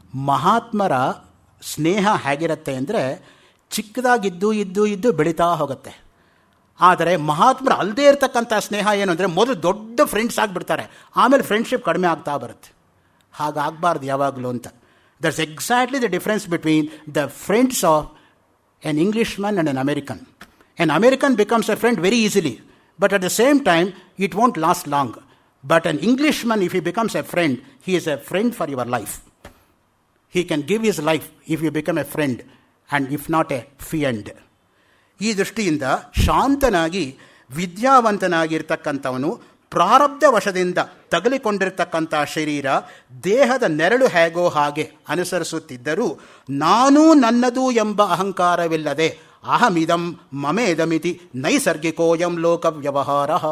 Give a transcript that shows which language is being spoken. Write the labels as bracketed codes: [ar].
[kn] ಮಹಾತ್ಮರ ಸ್ನೇಹ ಹೇಗಿರುತ್ತೆ ಅಂದರೆ, ಚಿಕ್ಕದಾಗಿದ್ದು ಇದ್ದು ಇದ್ದು ಬೆಳೀತಾ ಹೋಗುತ್ತೆ. ಆದರೆ ಮಹಾತ್ಮರು ಅಲ್ಲದೇ ಇರತಕ್ಕಂಥ ಸ್ನೇಹ ಏನು ಅಂದರೆ, ಮೊದಲು ದೊಡ್ಡ ಫ್ರೆಂಡ್ಸ್ ಆಗಿಬಿಡ್ತಾರೆ, ಆಮೇಲೆ ಫ್ರೆಂಡ್ಶಿಪ್ ಕಡಿಮೆ ಆಗ್ತಾ ಬರುತ್ತೆ. ಹಾಗಾಗಬಾರ್ದು ಯಾವಾಗಲೂ ಅಂತ. [en] That's exactly the difference between the friends of an Englishman and an American. An American becomes a friend very easily, but at the same time, it won't last long. But an Englishman, if he becomes a friend, he is a friend for your life. He can give his life if you become a friend, and if not a friend. [kn] ಈ ದೃಷ್ಟಿಯಿಂದ ಶಾಂತನಾಗಿ ವಿದ್ಯಾವಂತನಾಗಿರ್ತಕ್ಕಂಥವನು ಪ್ರಾರಬ್ಧ ವಶದಿಂದ ತಗಲಿಕೊಂಡಿರ್ತಕ್ಕಂಥ ಶರೀರ ದೇಹದ ನೆರಳು ಹೇಗೋ ಹಾಗೆ ಅನುಸರಿಸುತ್ತಿದ್ದರೂ ನಾನೂ ನನ್ನದು ಎಂಬ ಅಹಂಕಾರವಿಲ್ಲದೆ [sa] ಅಹಮಿದಂ ಮಮೇದಮಿತಿ ನೈಸರ್ಗಿಕೋಯಂ ಲೋಕ ವ್ಯವಹಾರ.